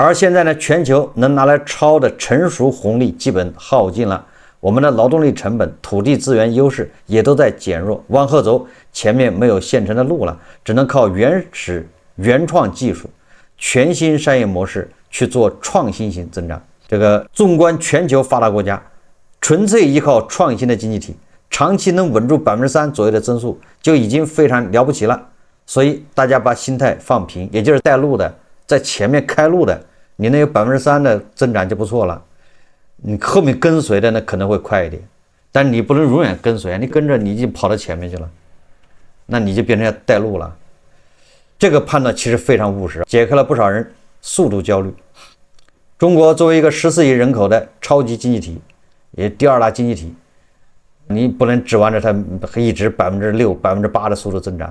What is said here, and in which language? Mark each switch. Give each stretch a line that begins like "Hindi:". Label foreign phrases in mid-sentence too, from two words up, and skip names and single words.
Chinese: 而現在呢，全球能拿来抄的成熟紅利基本耗盡了，我們的勞動力成本、土地資源優勢也都在減弱，往後走前面沒有現成的路了，只能靠原創技術、全新商業模式去做創新型增長。這個縱觀全球發達國家，純粹依靠創新的經濟體，長期能穩住3% 左右的增速就已經非常了不起了。所以大家把心態放平，也就是带路的，在前面開路的，你能有3%的增長就不錯了。你後面跟隨的呢可能會快一點，但你不能永遠跟隨，你跟着你已經跑到前面去了，那你就變成要帶路了。這個判斷其實非常務實，解開了不少人速度焦慮。中國作為一個14億人口的超級經濟體，也第二大經濟體，你不能指望着它一直6%、8%的速度增長。